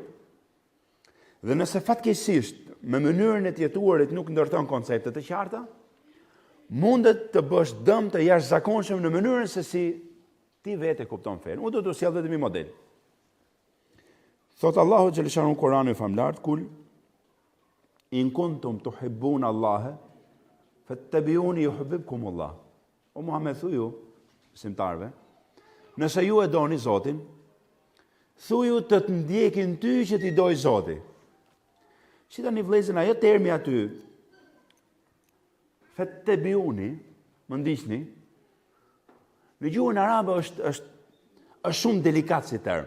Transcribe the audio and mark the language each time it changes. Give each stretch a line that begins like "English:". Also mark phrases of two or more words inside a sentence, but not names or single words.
Albanian: Dhe nëse fatkeqësisht me mënyrën e të jetuarit nuk ndërton koncepte të qarta, mundet të bësh dëm të jashtëzakonshëm në mënyrën se si ti vetë kupton fen. Unë do të sjell vetëm një model. Thot Allahu xhaleshanu në Kur'anin famlar,
Arabic: قل إن كنتم تحبون الله فاتبعوني يحببكم الله.
Albanian: O Muhammed thuju, besimtarve, nëse ju e doni Zotin, thuju të të ndjekin ty që t'i doj Zoti. Shita një vlezën, ajo termi aty, fattabi'uni, më ndiqni, në gjuhën arabe është shumë delikat si term.